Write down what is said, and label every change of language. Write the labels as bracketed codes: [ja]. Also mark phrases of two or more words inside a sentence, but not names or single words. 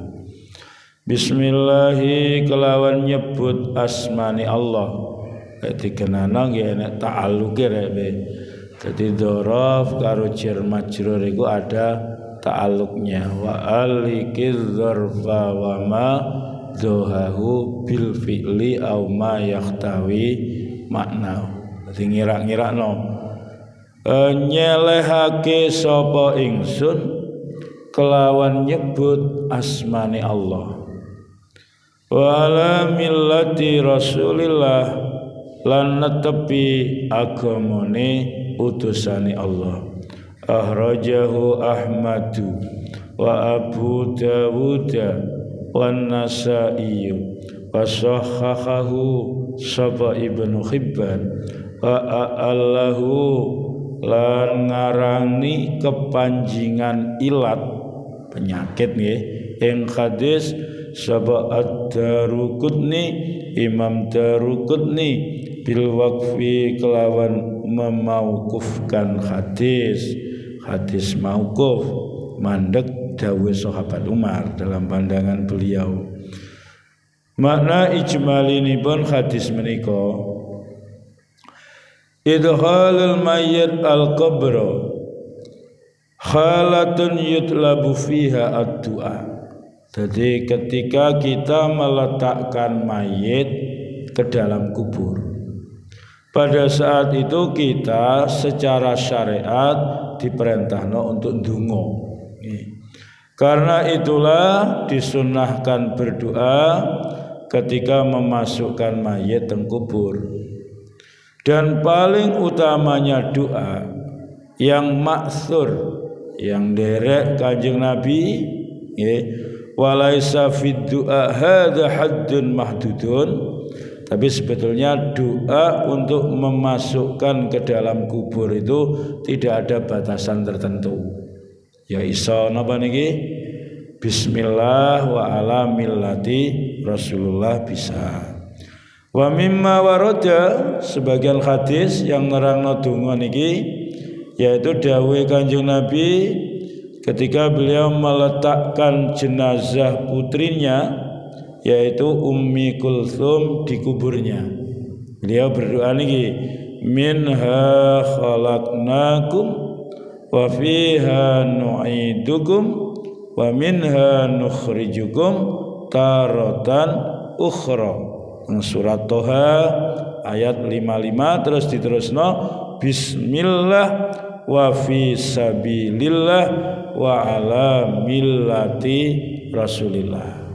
[jv] Bismillahi kelawan nyebut asmani Allah. Dikenana nggih nek ta'alluqe rek. Dadi dzaraf karo jar majrur iku ada ta'alluqnya. [ar] وألحق الظرف وما ضاهاه بالفعل أو ما يحتوي معنى. [jv] Dadi ngira-ngirakno nyelehake sapa ingsun kelawan nyebut asmani Allah. [ar] وعلى ملة رسول الله, [jv] lan netepi agamane utusane Allah. [ar] أخرجه أحمد وأبو داود والنسائي وصححه [jv] sapa Ibnu Hibban [ar] وأعله, [jv] lan ngarani kepanjingan ilat penyakit nggih ing hadis sapa Ad-Daruqutni, Imam Daruqutni [ar] بالوقف [jv] kelawan memaukufkan hadis mauquf, mandek dawuh sahabat Umar [id] dalam pandangan beliau. [jv] Makna ijmalinipun hadis menika, [ar] إدخال الميت القبر حالة يطلب فيها الدعاء. [id] Jadi ketika kita meletakkan mayit ke dalam kubur, pada saat itu kita secara syariat diperintahkan untuk ndonga. Karena itulah disunnahkan berdoa ketika memasukkan mayit ke kubur. Dan paling utamanya doa yang maksur, yang derek Kanjeng Nabi, [ar] وليس في الدعاء هذا حد محدود. [id] Tapi sebetulnya doa untuk memasukkan ke dalam kubur itu tidak ada batasan tertentu. [jv] Ya iso napa niki? [ar] بسم الله وعلى ملة رسول الله bisa. ومما ورد [id] sebagian hadis yang [jv] nerangno donga niki [id] yaitu dawuh Kanjeng Nabi ketika beliau meletakkan jenazah putrinya yaitu Ummi Kulthum di kuburnya. Beliau berdoa niki [ar] منها خلقناكم وفيها نعيدكم ومنها نخرجكم تارة أخرى. [id] Surat Toha ayat 55 [jv] terus diterusno [ar] بسم الله وفي سبيل الله وعلى ملة رسول الله.